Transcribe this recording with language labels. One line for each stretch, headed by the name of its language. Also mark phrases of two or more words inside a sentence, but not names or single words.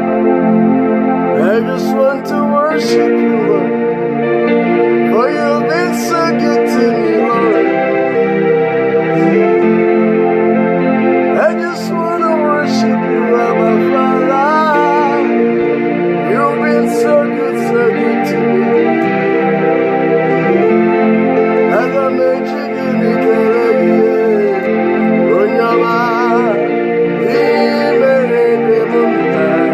English: I just want to worship you, Lord, for you've been so good to me, Lord. I just want to worship you, Abba Father. You've been so good, so good to me.
Igbo: Aga m eji gịnị kelee gị? Onye ọma, ihe i mere dị m mma.